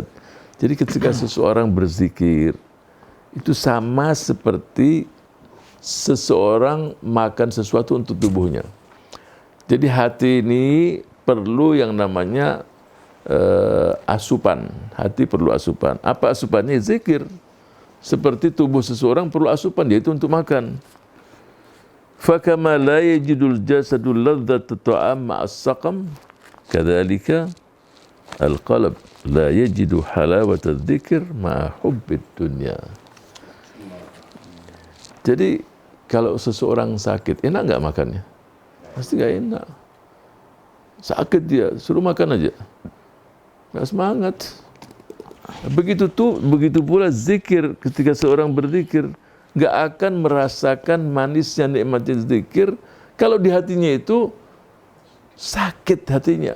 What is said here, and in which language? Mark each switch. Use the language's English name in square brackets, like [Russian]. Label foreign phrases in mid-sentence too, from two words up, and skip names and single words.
[Indonesian] Jadi ketika seseorang berzikir, itu sama seperti seseorang makan sesuatu untuk tubuhnya. Jadi hati ini perlu yang namanya asupan. Hati perlu asupan. Apa asupannya? Zikir. Seperti tubuh seseorang perlu asupan, yaitu untuk makan. [Arabic] فكما لا يجد الجسد لذة الطعام مع السقم، كذلك القلب لا يجد حلاوة الذكر مع حب الدنيا. [Indonesian] Jadi kalau seseorang sakit, enak enggak makannya? Pasti enggak enak. Sakit dia, suruh makan aja. Enggak semangat. Begitu pula zikir, ketika seorang berzikir enggak akan merasakan manisnya nikmatnya zikir kalau di hatinya itu sakit hatinya.